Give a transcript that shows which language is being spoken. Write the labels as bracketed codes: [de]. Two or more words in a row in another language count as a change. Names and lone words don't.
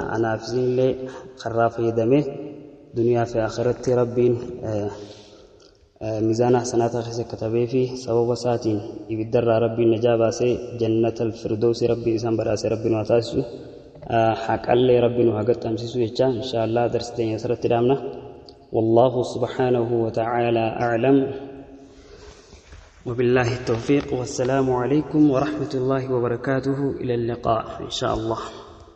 [om] anaaf isinillee karraa fayyadamee duniyaa fi akhiratti rabbiin miizaana hasanaataa keessa katabee fi sababa isaatiin ibiddarraa rabbiin najaa baasee [ar] جنة الفردوس [om] rabbiin isaan badhaasee rabbiin waa taasisu haqallee rabbiin waa gaxxamsiisu jecha inshallah darsi teenya asirratti dhaamna [ar] والله سبحانه وتعالى أعلم وبالله التوفيق والسلام عليكم ورحمة الله وبركاته إلى اللقاء إن شاء الله